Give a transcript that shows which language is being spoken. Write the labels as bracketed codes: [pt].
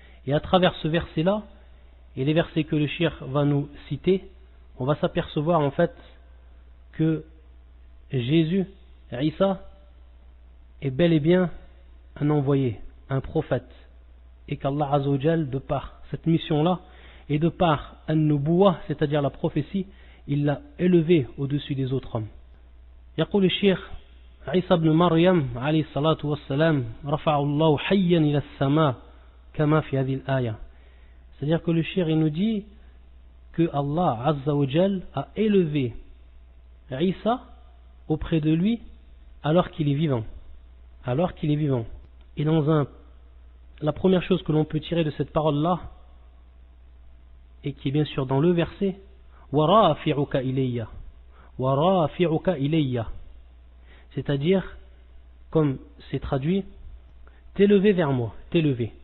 [fr] Et à travers ce verset-là, et les versets que le Cheikh va nous citer, on va s'apercevoir en fait que Jésus, Isa, est bel et bien un envoyé, un prophète, et qu'Allah Azza wa Jal, de par cette mission-là, et de par an-nubuwah, c'est-à-dire la prophétie, il l'a élevé au-dessus des autres hommes. [ar] يقول الشيخ عيسى بن مريم عليه الصلاة والسلام رفع الله حيا إلى السماء كما في هذه الآية. [fr] C'est-à-dire que le Cheikh il nous dit que Allah Azza wa Jal a élevé Isa auprès de lui alors qu'il est vivant. Alors qu'il est vivant. Et la première chose que l'on peut tirer de cette parole-là, et qui est bien sûr dans le verset, [ar] وَرَافِعُكَ إِلَيَّ وَرَافِعُكَ إِلَيَّ, [fr] c'est-à-dire, comme c'est traduit, t'élever vers moi, t'élever.